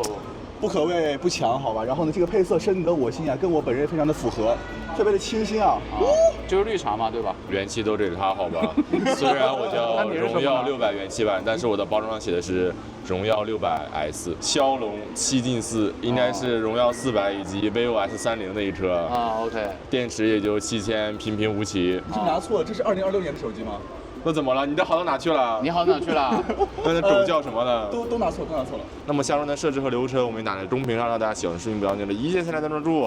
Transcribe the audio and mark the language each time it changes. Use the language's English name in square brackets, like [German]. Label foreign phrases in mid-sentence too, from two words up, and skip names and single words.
[Chinese] 不可謂不強，好吧？然後呢，這個配色深得我心啊，跟我本人非常的符合，特別的清新啊。就是綠茶嘛，對吧？元氣都給它好吧。雖然我叫榮耀600元氣版，但是我的包裝上寫的是榮耀600S。驍龍7進4，應該是榮耀400以及 vivo S30 那一車。啊 ，OK。電池也就7000，平平無奇。你拿錯了，這是2026年的手機嗎？那怎麼了？你的好到哪去了？你好哪去了？那的狗叫什麼呢？都拿錯了。那麼相關的設置和流程，我們打在中屏上，讓大家喜歡的視頻不要忘記了一鍵3連關注。